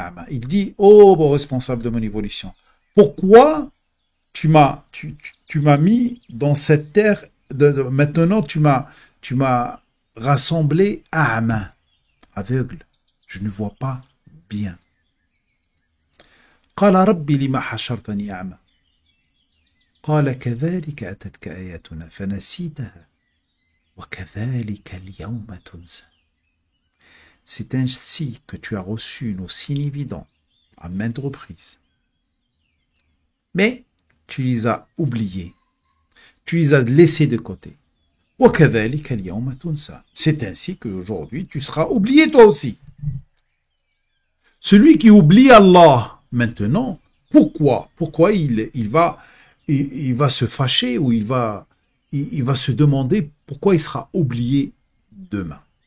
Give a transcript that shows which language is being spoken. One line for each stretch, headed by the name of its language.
French: Il dit, oh bon responsable de mon évolution, pourquoi tu m'as mis dans cette terre, maintenant tu m'as rassemblé A'ma, aveugle, je ne vois pas bien.
Arabic: قال ربي لما حشرتني أعمى قال كذلك أتتك آياتنا فنسيتها وكذلك اليوم تنسى.
French: C'est ainsi que tu as reçu nos signes évidents à maintes reprises. Mais tu les as oubliés, tu les as laissés de côté.
Arabic: وكذلك اليوم تنسى.
French: C'est ainsi qu'aujourd'hui tu seras oublié toi aussi. Celui qui oublie Allah maintenant, pourquoi il va se fâcher ou il va se demander pourquoi il sera oublié demain.